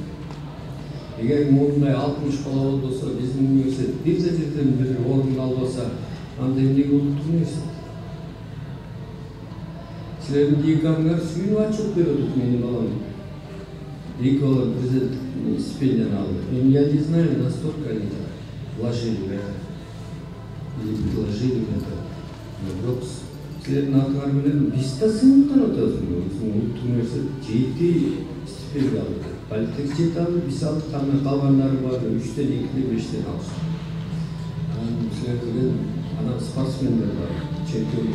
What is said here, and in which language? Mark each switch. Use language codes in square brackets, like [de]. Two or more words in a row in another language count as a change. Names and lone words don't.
[ky] Эгер мындай 60 бала болсо, биздин университет бир жерден бир орун албаса, анда эмне болуптур университет? Силердин деканыңар сүйүнүп ачып берет менин балам. Эки бала президенттик стипендияны алды. [ru] Я не знаю, настолько они вложили в это. Или предложили в это. [ky] Бирок силердин атыңар менен биз да сыйынткан атабыз. Улуттук университет 7 стипендия алды. Политех 7 алды, биз алдык, калгандары бар 3-тен 2-тен 5-тен алышты. Силер деген анан спортсмендер бар, чемпион.